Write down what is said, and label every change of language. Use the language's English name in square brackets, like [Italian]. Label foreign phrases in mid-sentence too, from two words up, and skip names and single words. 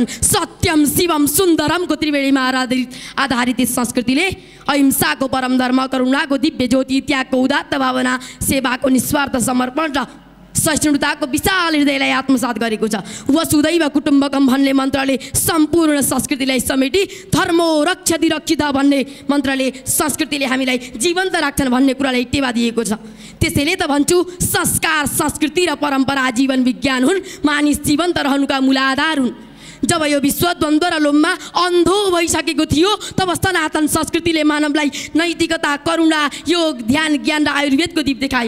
[Sanskrit] सत्यम शिवम [Nepali] सुन्दरमको त्रिवेणीमा आधारित यस संस्कृतिले अहिंसाको परम धर्म, करुणाको दिव्य ज्योति, त्यागको उदात्त भावना, सेवाको निस्वार्थ समर्पण र सहिष्णुताको विशाल हृदयलाई आत्मसात गरेको छ। [Sanskrit] वसुदैव कुटुम्बकम [Nepali] भन्ने मन्त्रले सम्पूर्ण संस्कृतिलाई समेटी [Sanskrit] धर्मो रक्षति रक्षित [Nepali] भन्ने मन्त्रले संस्कृतिले हामीलाई जीवन्त राख्छन् भन्ने कुरालाई टेवा दिएको छ। त्यसैले त भन्छु संस्कार, संस्कृति र परम्परा जीवन विज्ञान हुन्, मानिस जीवन्त रहनुका मूलाधार हुन्। जब यो विश्व द्वन्द्व र लोभमा अन्धो भइसकेको थियो तब सनातन संस्कृतिले मानवलाई नैतिकता, करुणा, योग, ध्यान, ज्ञान र आयुर्वेदको दीप देखायो।